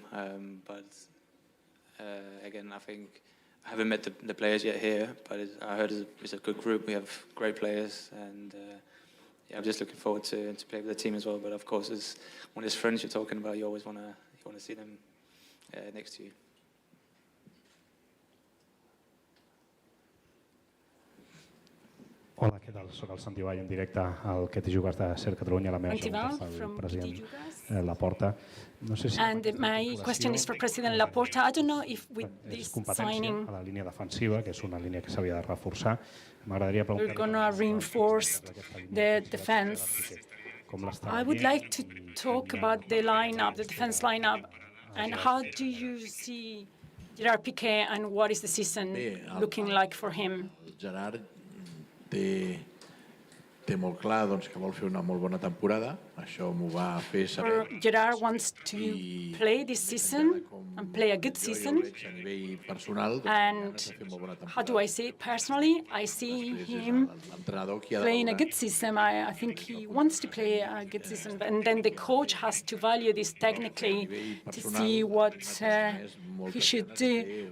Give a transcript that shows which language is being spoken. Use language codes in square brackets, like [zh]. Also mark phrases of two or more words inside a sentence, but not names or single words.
[en] But again, I think I haven't met the players yet here, but I heard it's a good group. We have great players, and yeah, I'm just looking forward to play with the team as well. But of course, when it's friends you're talking about, you always want to see them next to you. [ca] Hola, què tal? Soc el Santi Vall en directe al Que t'hi jugues de Ser Catalunya, la meva pregunta és al president Laporta. No sé si [en] and my question is for President Laporta. I don't know if with this signing [ca] a la línia defensiva, que és una línia que s'havia de reforçar. M'agradaria preguntar. [en] We're going to reinforce the defense. I would like to talk about the lineup, the defense lineup, and how do you see Gerard Piqué and what is the season looking like for him? [ca] Gerard té molt clar que vol fer una molt bona temporada. Això m'ho va fer saber. [en] Gerard wants to play this season and play a good season. And how do I see it personally? I see him playing a good season. I think he wants to play a good season. And then the coach has to value this technically to see what he should do.